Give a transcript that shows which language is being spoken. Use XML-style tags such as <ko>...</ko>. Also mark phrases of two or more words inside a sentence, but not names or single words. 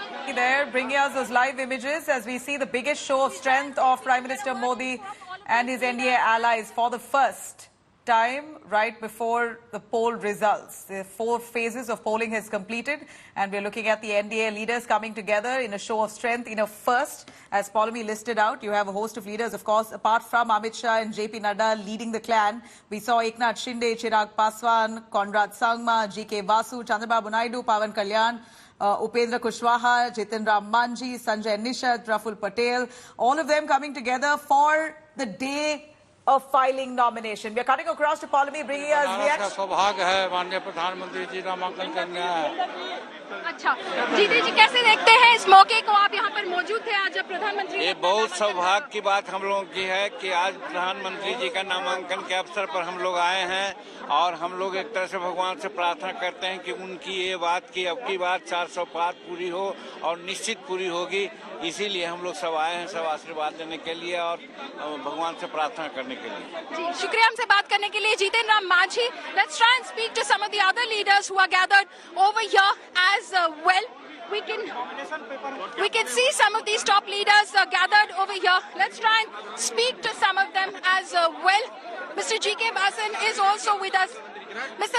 <en>Jackie there, bringing us those live images as we see the biggest show of strength of Prime Minister Modi and his NDA allies for the first time right before the poll results. The 4 phases of polling has completed, and we're looking at the NDA leaders coming together in a show of strength in a first. As Paulomi listed out, you have a host of leaders, of course, apart from Amit Shah and JP Nadda leading the clan. We saw Eknath Shinde, Chirag Paswan, Conrad Sangma, GK Vasu, Chandrababu Naidu, Pawan Kalyan, Upendra Kushwaha, Jitin Ram Manji, Sanjay Nishat, Praful Patel, all of them coming together for the day of filing nomination. We are cutting across to Paulomi, bringing us reaction.</en> <hi>सौभाग्य है माननीय प्रधानमंत्री जी नामांकन करने आए। अच्छा, जीते जी कैसे देखते हैं इस मौके को? आप यहाँ पर मौजूद थे आज जब प्रधानमंत्री। ये बहुत सौभाग्य की बात हम लोगों की है कि आज प्रधानमंत्री जी का नामांकन के अवसर पर हम लोग आए हैं और हम लोग एक तरह से भगवान से प्रार्थना करते हैं कि उनकी ये बात की अब की बात 400 पार पूरी हो और निश्चित पूरी होगी। इसीलिए हम लोग सब आए हैं, सब आशीर्वाद देने के लिए और भगवान से प्रार्थना करने के लिए। जी शुक्रिया हमसे बात करने के लिए। जितिन राम मांझी,</hi> <en>let's try and speak to some of the other leaders who are gathered over here as well. We can see some of these top leaders gathered over here. Let's try and speak to some of them as well. Mr. GK Vasan is also with us. Mr.</en>